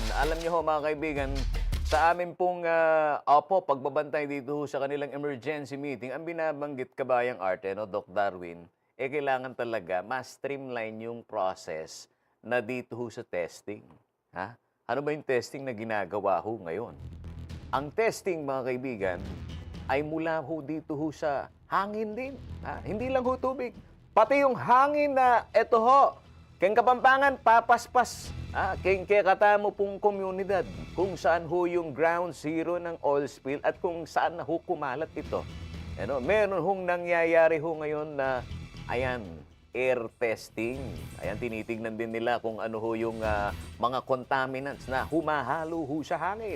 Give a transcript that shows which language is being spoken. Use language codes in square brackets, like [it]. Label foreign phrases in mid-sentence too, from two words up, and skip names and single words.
[tl] Alam niyo ho mga kaibigan, sa amin pong pagbabantay dito sa kanilang [en] emergency meeting, [tl] ang binabanggit kabayang arte, Doc Darwin, kailangan talaga ma-streamline yung process na dito sa testing. Ha? Ano ba yung testing na ginagawa ho ngayon? Ang testing, mga kaibigan, ay mula ho dito sa hangin din. Ha? Hindi lang ho tubig. Pati yung hangin na eto ho, [pam] keng Kapampangan, papaspas. Keng katamo pong [tl] komunidad kung saan ho yung ground zero ng oil spill at kung saan na ho kumalat ito. Meron hong nangyayari ho ngayon na ayan, [en] air testing. [tl] Ayan, tinitingnan din nila kung ano ho yung mga contaminants na humahalo ho sa hangin.